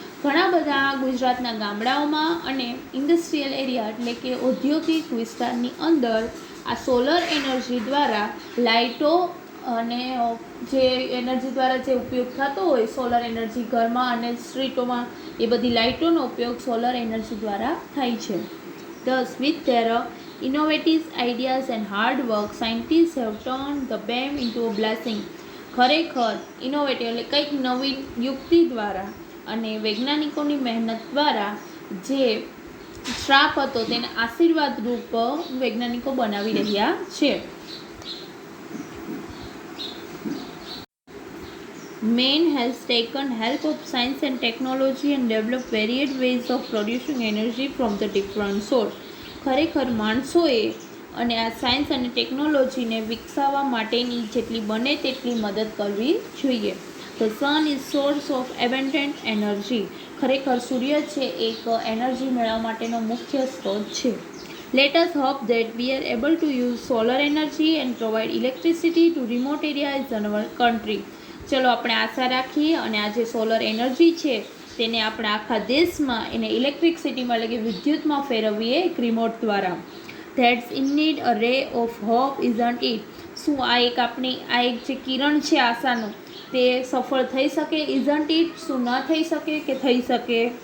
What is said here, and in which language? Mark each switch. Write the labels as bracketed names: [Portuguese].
[Gujarati] ઘણા બધા ગુજરાતના ગામડાઓમાં અને ઇન્ડસ્ટ્રીયલ એરિયા એટલે કે ઔદ્યોગિક વિસ્તારની અંદર આ સોલર એનર્જી દ્વારા લાઇટો અને જે એનર્જી દ્વારા જે ઉપયોગ થતો હોય સોલર એનર્જી ઘરમાં અને સ્ટ્રીટોમાં, એ બધી લાઇટોનો ઉપયોગ સોલર એનર્જી દ્વારા થાય છે. [English] Thus, with their innovative ideas and hard work, scientists have turned the BAM into a blessing. [Gujarati] ખરેખર ઇનોવેટિવ એટલે કંઈક નવી યુક્તિ દ્વારા અને વૈજ્ઞાનિકોની મહેનત દ્વારા જે શ્રાપ હતો તેને આશીર્વાદ રૂપ વૈજ્ઞાનિકો બનાવી રહ્યા છે. [English] Man has taken help of science and technology and developed varied ways of producing energy from the different source. [Gujarati] ખરેખર માણસોએ અને આ સાયન્સ અને ટેકનોલોજીને વિકસાવવા માટેની જેટલી બને તેટલી મદદ કરવી જોઈએ. [English] The sun is source of abundant energy. [Gujarati] ખરેખર સૂર્ય છે એક એનર્જી મેળવવા માટેનો મુખ્ય સ્ત્રોત છે. [English] Let us hope that we are able to use solar energy and provide electricity to remote areas in our country. [Gujarati] ચલો આપણે આશા રાખીએ અને આ જે સોલર એનર્જી છે તેને આપણે આખા દેશમાં એને ઇલેક્ટ્રિસિટીમાં એટલે કે વિદ્યુતમાં ફેરવીએ એક રિમોટ દ્વારા. [English] That's indeed a ray of hope, isn't it? [Gujarati] શું આ એક જે કિરણ છે આશાનું તે સફળ થઈ શકે? [English] isn't it? [Gujarati] શું ન થઈ શકે કે થઈ શકે?